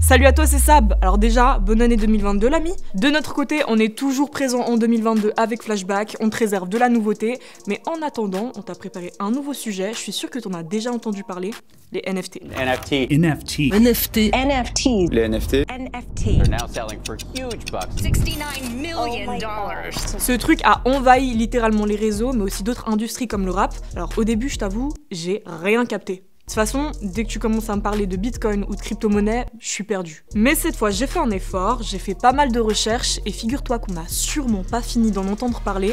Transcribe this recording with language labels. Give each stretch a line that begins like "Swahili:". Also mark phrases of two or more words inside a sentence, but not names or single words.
French: Salut à toi, c'est Sab. Alors déjà, bonne année 2022 l'ami. De notre côté, on est toujours présent en 2022 avec Flashback, on te réserve de la nouveauté, mais en attendant, on t'a préparé un nouveau sujet, je suis sûre que t'en as déjà entendu parler, les NFT. NFT. NFT. NFT. NFT. Les NFT. NFT.
English: They're now selling for huge bucks. $69 million.
French: Ce truc a envahi littéralement les réseaux, mais aussi d'autres industries comme le rap. Alors au début, je t'avoue, j'ai rien capté. De toute façon, dès que tu commences à me parler de Bitcoin ou de crypto-monnaie, je suis perdu. Mais cette fois, j'ai fait un effort, j'ai fait pas mal de recherches, et figure-toi qu'on n'a sûrement pas fini d'en entendre parler.